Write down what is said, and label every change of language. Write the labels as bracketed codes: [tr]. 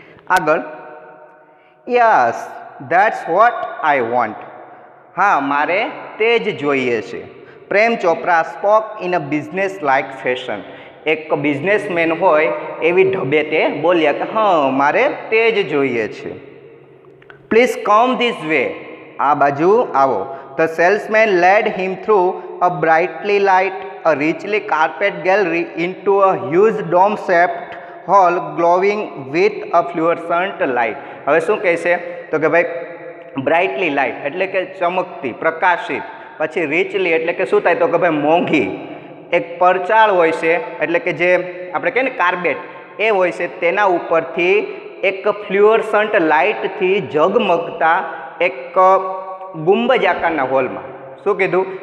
[en] આગળ, yes that's what I want. [gu] હા, મારે તે જ જોઈએ છે. Prem Chopra spoke in a business like fashion. એક બિઝનેસમેન હોય એવી ઢબે તે બોલ્યા કે હા મારે તે જ જોઈએ છે. [en] Please come this way. આ બાજુ આવો. The salesman led him through a brightly light a richly carpet gallery into a huge dome shaped hall glowing with a fluorescent light. [gu] હવે શું કહે છે? તો કે ભાઈ બ્રાઇટલી લાઇટ એટલે કે ચમકતી, પ્રકાશિત. પછી રીચલી એટલે કે શું થાય? તો કે ભાઈ મોંઘી. એક પરચાળ હોય છે એટલે કે જે આપણે કહીએ ને કાર્પેટ એ હોય છે, તેના ઉપરથી એક ફ્લ્યુઅરસન્ટ લાઇટથી ઝગમગતા એક ગુંબજ આકારના હોલમાં, શું કીધું?